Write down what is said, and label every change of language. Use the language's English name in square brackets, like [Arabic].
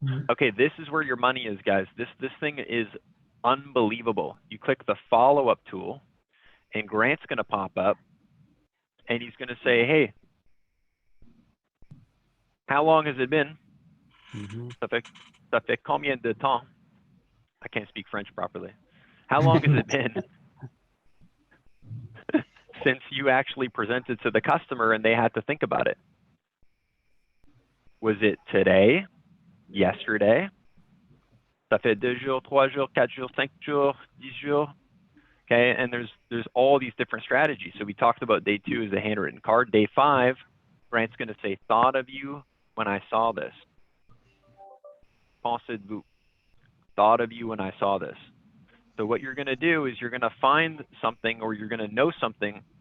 [English] Okay, this is where your money is, guys. This thing is unbelievable. You click the follow-up tool and Grant's going to pop up and he's going to say, hey, how long has it been? [French] Ça fait combien de temps? [English] I can't speak French properly. How long has it been since you actually presented to the customer and they had to think about it? Was it today? Yesterday? [French] Ça fait 2 jours, 3 jours, 4 jours, 5 jours, 10 jours. [English] Okay, and there's all these different strategies. So we talked about day 2 is a handwritten card. Day 5, Grant's going to say, thought of you when I saw this. [French] Pensez-vous? [English] Thought of you when I saw this. So what you're going to do is you're going to find something or you're going to know something.